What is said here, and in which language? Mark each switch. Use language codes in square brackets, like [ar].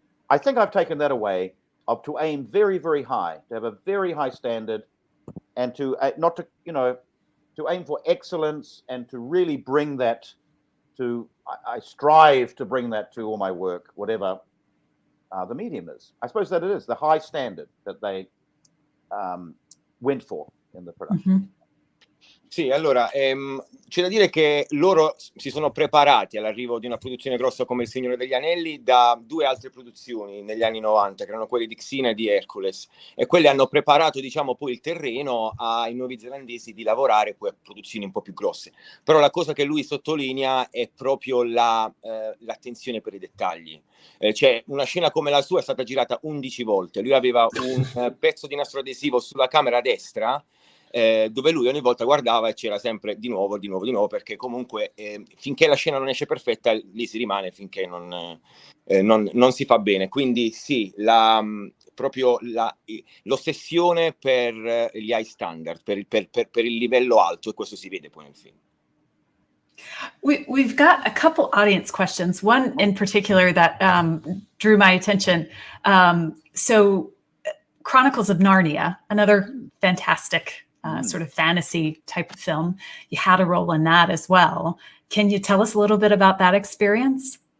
[en] I think I've taken that away, to aim very, very high, to have a very high standard, and to aim for excellence and to really bring that to, I strive to bring that to all my work, whatever the medium is. I suppose that it is the high standard that they went for in the production. [it] Sì, allora, c'è da dire che loro si sono preparati all'arrivo di una produzione grossa come Il Signore degli Anelli da 2 altre produzioni negli anni 90, che erano quelle di Xena e di Hercules, e quelle hanno preparato, diciamo, poi il terreno ai nuovi zelandesi di lavorare poi a produzioni un po' più grosse. Però la cosa che lui sottolinea è proprio l'attenzione per i dettagli. Cioè, una scena come la sua è stata girata 11 volte. Lui aveva un pezzo di nastro adesivo sulla camera destra, dove lui ogni volta guardava e c'era sempre di nuovo, perché comunque finché la scena non esce perfetta, lì si rimane finché non si fa bene. Quindi sì, proprio l'ossessione per gli [en] high standard, [it] per il livello alto, e questo si vede poi nel film. [en] We've got a couple audience questions, one in particular that drew my attention. So Chronicles of Narnia, another fantastic sort of fantasy type of film. You had a role in that as well. Can you tell us a little bit about that experience?